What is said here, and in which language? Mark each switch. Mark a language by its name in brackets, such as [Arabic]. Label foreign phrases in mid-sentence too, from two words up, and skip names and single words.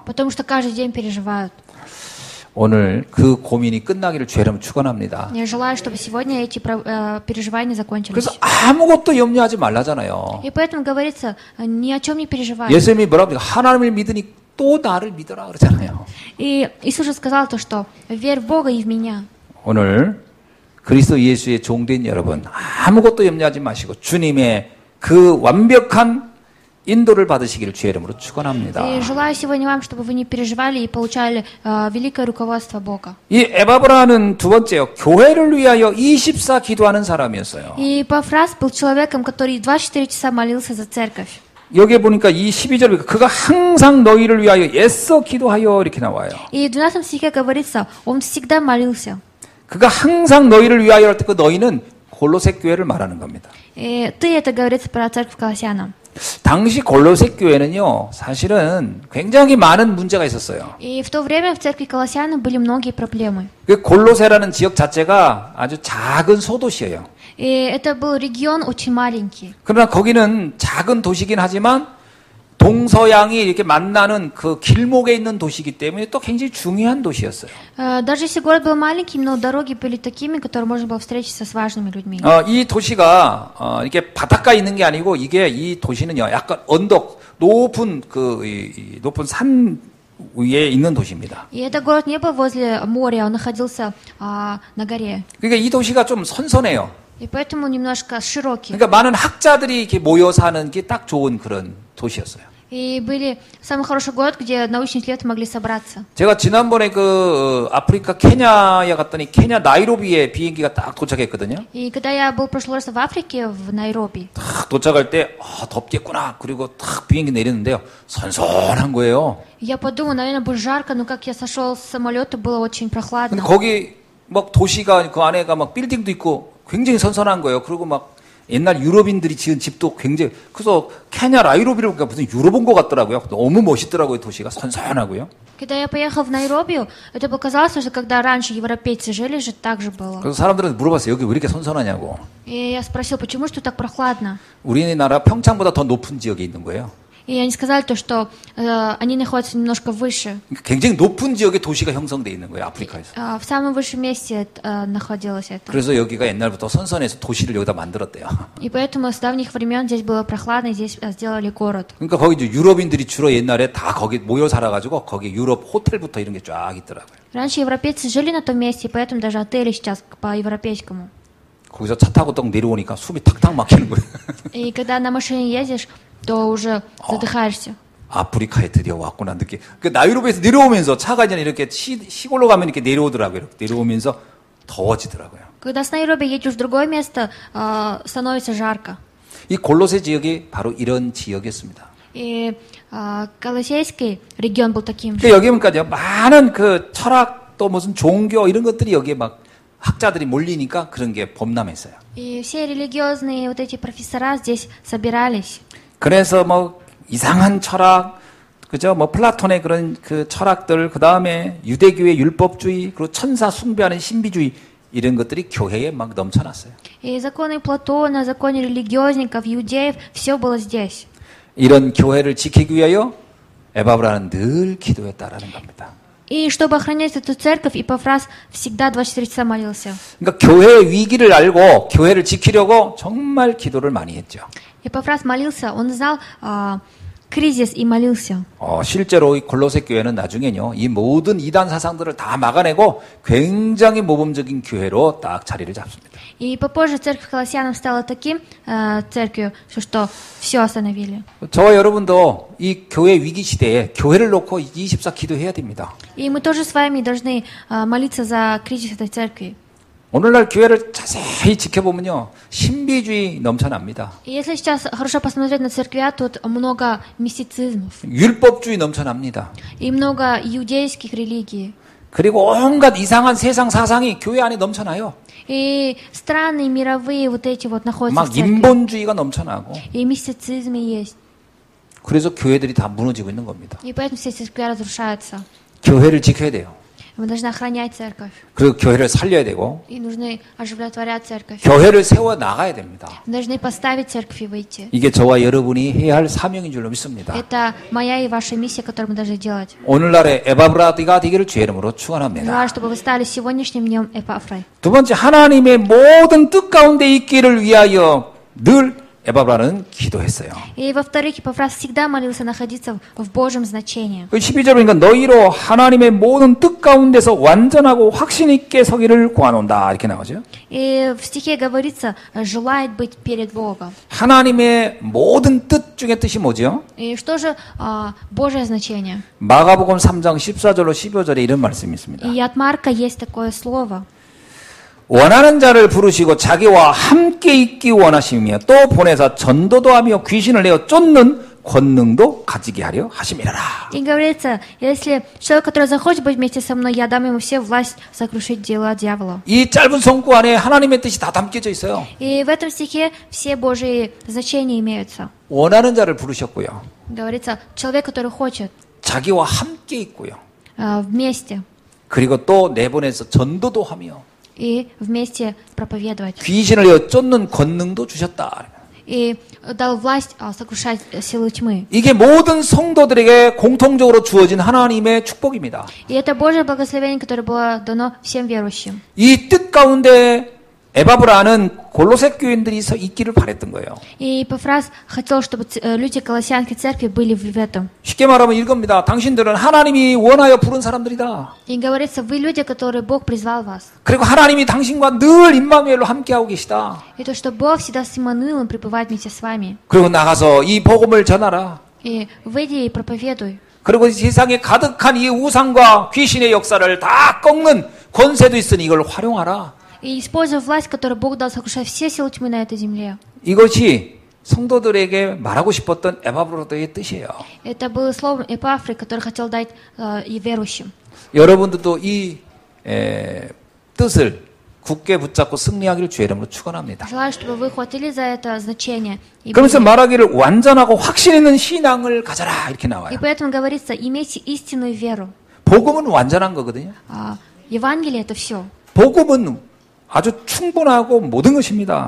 [Russian] Потому что каждый день переживают. [Korean] 오늘 그 고민이 끝나기를 죄라면 축원합니다. [Russian] Я желаю, чтобы сегодня эти переживания закончились. [Korean] 그래서 아무것도 염려하지 말라잖아요. [Russian] И поэтому говорится, ни о чем не переживай. [Korean] 예수님이 뭐라고 합니까? 하나님을 믿으니 또 나를 믿어라 그러잖아요. [Russian] И Иисус же сказал то, что верь в Бога и в меня. [Korean] 오늘 그리스도 예수의 종된 여러분 아무것도 염려하지 마시고 주님의 그 완벽한 인도를 받으시기를 주의 이름으로 축원합니다. [Russian] И желаю сегодня вам, чтобы вы не переживали и получали великое руководство Бога. [Korean] 이 에바브라는 두 번째요. 교회를 위하여 24 기도하는 사람이었어요. [Russian] И Эпофраз был человеком, который 24 часа молился за церковь. [Korean] 여기에 보니까 이 12절에 그가 항상 너희를 위하여 애써 기도하여 이렇게 나와요. [Russian] И в 12 стихе говорится, он всегда молился. [Korean] 그가 항상 너희를 위하여 할 때 그 너희는 골로새 교회를 말하는 겁니다. [Russian] И ты, это говорится про церковь Колоссянам. [Korean] 당시 골로새 교회는요, 사실은 굉장히 많은 문제가 있었어요. [Russian] И в то время в церкви Колоссянам были многие проблемы. [Korean] 그 골로새라는 지역 자체가 아주 작은 소도시예요. [Russian] И это был регион очень маленький. [Korean] 그러나 거기는 작은 도시긴 하지만 동서양이 이렇게 만나는 그 길목에 있는 도시이기 때문에 또 굉장히 중요한 도시였어요. [Russian] Даже если город был маленьким, но дороги были такими, которые можно было встретиться с важными людьми. [Korean] 이 도시가 이게 바닷가에 있는 게 아니고 이게 이 도시는요, 약간 언덕 높은 높은 산 위에 있는 도시입니다. [Russian] И этот город не был возле моря, он находился на горе. [Korean] 그러니까 이 도시가 좀 선선해요. [Russian] И поэтому немножко широкий. [Korean] 그러니까 많은 학자들이 이렇게 모여 사는 게 딱 좋은 그런 도시였어요. [Russian] И были самый хороший город, где научные исследователи могли собраться. [Korean] 제가 지난번에 아프리카 케냐에 갔더니 케냐 나이로비에 비행기가 딱 도착했거든요. [Russian] И когда я был в прошлый раз в Африке, в Найроби, [Korean] 딱 도착할 때 덥겠구나. 그리고 딱 비행기 내리는데요. 선선한 거예요. [Russian] я подумал, наверное, будет жарко, но как я сошел с самолета, было очень [Korean] 근데 [Russian] прохладно. [Korean] 거기 막 도시가 그 안에가 막 빌딩도 있고 굉장히 선선한 거예요. 그리고 막 옛날 유럽인들이 지은 집도 굉장히 그래서 케냐 나이로비를 보니까 무슨 유럽 온 것 같더라고요. 너무 멋있더라고요. 도시가 선선하고요. [Russian] Когда я поехал в Найроби, это показалось, что когда раньше европейцы жили, же так же было. [Korean] 그래서 사람들한테 물어봤어요. 여기 왜 이렇게 선선하냐고. [Russian] И я спросил, почему что так прохладно? [Korean] 우리나라 평창보다 더 높은 지역에 있는 거예요. [Russian] И они сказали то, что они находятся немножко выше. [Korean] 굉장히 높은 지역에 도시가 형성돼 있는 거예요. 아프리카에서. [Russian] В самом высшем месте находилось это. [Korean] 그래서 여기가 옛날부터 선선해서 도시를 여기다 만들었대요. [Russian] И поэтому с давних времен здесь было прохладно, и здесь сделали город. [Korean] 그러니까 거기 이제 유럽인들이 주로 옛날에 다 거기 모여 살아가지고 거기 유럽 호텔부터 이런 게 쫙 있더라고요. [Russian] Раньше европейцы жили на том месте, и поэтому даже отели сейчас по-европейскому. [Korean] 거기서 차 타고 딱 내려오니까 숨이 탁탁 막히는 거예요. [Russian] И когда на машине едешь, то уже задыхаешься. [Korean] 아프리카에 드디어 왔구나 느끼. 그 나이로비에서 내려오면서 차가 이제 이렇게 시골로 가면 이렇게 내려오더라고요. 이렇게 내려오면서 더워지더라고요. [Russian] Когда с Найроби едешь в другое место, становится жарко. [Korean] 이 골로새 지역이 바로 이런 지역이었습니다. [Russian] И Колосейский регион был таким же. [Korean] 근데 여기 보니까요, 많은 그 철학 또 무슨 종교 이런 것들이 여기에 막 학자들이 몰리니까 그런 게 범람했어요. [Russian] И все религиозные вот эти профессора здесь собирались. [Korean] 그래서 뭐 이상한 철학, 그죠? 뭐 플라톤의 그런 그 철학들, 그 다음에 유대교의 율법주의, 그리고 천사 숭배하는 신비주의 이런 것들이 교회에 막 넘쳐났어요. [Russian] И законы Платона, законы религиозников, иудеев, все было здесь. [Korean] 이런 교회를 지키기 위하여 에바브라는 늘 기도했다라는 겁니다. [Russian] И чтобы охранять эту церковь, Епафрас всегда 24 часа молился. [Korean] 그러니까 교회의 위기를 알고 교회를 지키려고 정말 기도를 많이 했죠. [Russian] Епафрас молился, он знал кризис и молился. [Korean] 실제로 이 골로새 교회는 나중에요, 이 모든 이단 사상들을 다 막아내고 굉장히 모범적인 교회로 딱 자리를 잡습니다. [Russian] И попозже церковь Колоссянам стала таким церковью, что все остановили. [Korean] 저와 여러분도 이 교회 위기 시대에 교회를 놓고 24 기도해야 됩니다. [Russian] И мы тоже с вами должны молиться за кризис этой церкви. [Korean] 오늘날 교회를 자세히 지켜보면요, 신비주의 넘쳐납니다. [Russian] И если сейчас хорошо посмотреть на церквя, тут много мистицизмов. [Korean] 율법주의 넘쳐납니다. [Russian] И много иудейских религий. [Korean] 그리고 온갖 이상한 세상 사상이 교회 안에 넘쳐나요. [Russian] И странные мировые вот эти вот находятся в 막 церкви. [Korean] 인본주의가 넘쳐나고. [Russian] И мистицизм есть. [Korean] 그래서 교회들이 다 무너지고 있는 겁니다. [Russian] И поэтому все церкви разрушаются. [Korean] 교회를 지켜야 돼요. [Russian] Мы должны охранять церковь. [Korean] 그리고 교회를 살려야 되고, [Russian] И нужны оживотворять церковь. [Korean] 교회를 세워 나가야 됩니다. [Russian] Мы должны поставить церковь и выйти. [Korean] 이게 저와 여러분이 해야 할 사명인 줄로 믿습니다. [Russian] Это моя и ваша миссия, которую мы должны делать. [Korean] 오늘날의 에바브라디가 되기를 주의 이름으로 축원합니다. [Russian] Желаю, чтобы вы стали сегодняшним днем Эпафрой. [Korean] 두 번째, 하나님의 모든 뜻 가운데 있기를 위하여 늘 에바브라는 기도했어요. [Russian] И во-вторых, Эпафрас всегда молился находиться в Божьем значении. [Korean] 12절 보니까 너희로 하나님의 모든 뜻 가운데서 완전하고 확신 있게 서기를 구하노다 이렇게 나오죠. [Russian] И в стихе говорится, желает быть перед Богом. [Korean] 하나님의 모든 뜻 중에 뜻이 뭐죠? [Russian] И что же Божье значение? [Korean] 마가복음 3장 14절로 15절에 이런 말씀이 있습니다. [Russian] И от Марка есть такое слово. [Korean] 원하는 자를 부르시고 자기와 함께 있기 원하시며 또 보내사 전도도 하며 귀신을 내어 쫓는 권능도 가지게 하려 하심이라라. [Russian] И говорится, если человек, который захочет быть вместе со мной, я дам ему все власть сокрушить дела дьявола. [Korean] 이 짧은 성구 안에 하나님의 뜻이 다 담겨져 있어요. [Russian] И в этом стихе все Божьи значения имеются. [Korean] 원하는 자를 부르셨고요. [Russian] Говорится, человек, который хочет, [Korean] 자기와 함께 있고요. [Russian] вместе, [Korean] 그리고 또 내보내서 전도도 하며 [Russian] и вместе проповедовать. [Korean] 귀신을 쫓는 권능도 주셨다. [Russian] И дал власть сокрушать силы тьмы. [Korean] 이게 모든 성도들에게 공통적으로 주어진 하나님의 축복입니다. [Russian] И это Божье благословение, которое было дано всем верующим. [Korean] 이 뜻 가운데 에바브라는 골로새 교인들이 있기를 바랬던 거예요. [Russian] И Эпафрас хотел, чтобы люди Колоссянской церкви были в этом. [Korean] 쉽게 말하면 이겁니다. 당신들은 하나님이 원하여 부른 사람들이다. [Russian] И говорится, вы люди, которые Бог призвал вас. [Korean] 그리고 하나님이 당신과 늘 임마누엘로 함께하고 계시다. [Russian] И то, что Бог всегда с Иммануилом пребывает вместе с вами. [Korean] 그리고 나가서 이 복음을 전하라. [Russian] И выйди и проповедуй. [Korean] 그리고 세상에 가득한 이 우상과 귀신의 역사를 다 꺾는 권세도 있으니 이걸 활용하라. [Russian] И используя власть, которую Бог дал сокрушать все силы тьмы на этой земле. [Korean] 이것이 성도들에게 말하고 싶었던 에바브로의 뜻이에요. [Russian] Это было словом Эпафры, который хотел дать и верующим. [Korean] 여러분들도 이 뜻을 굳게 붙잡고 승리하기를 주의 이름으로 축원합니다. [Russian] Желаю, чтобы вы хватили за это значение. И [Korean] 그러면서 말하기를 완전하고 확신 있는 신앙을 가져라 이렇게 나와요. [Russian] поэтому говорится, имейте истинную веру. [Korean] 복음은 완전한 거거든요. [Russian] Евангелие это все. [Korean] 복음은 아주 충분하고 모든 것입니다.